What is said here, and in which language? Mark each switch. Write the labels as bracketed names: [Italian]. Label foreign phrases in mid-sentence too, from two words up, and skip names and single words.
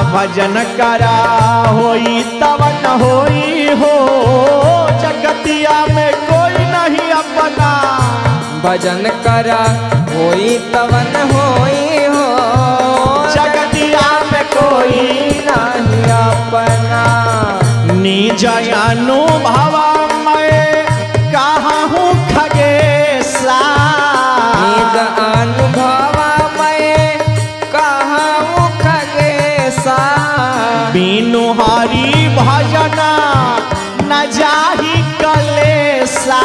[Bhojpuri] भजन करा होई तब न होई हो, जगतिया में कोई नहीं अपना। भजन करा होई तवन होई हो, जगतिया में कोई नहीं अपना। [Awadhi] निज अनुभव मैं कहाँ हूँ खगेसा, निज अनुभव मैं कहाँ हूँ खगेसा। बिनु हरि भजन न जाहि कलेसा,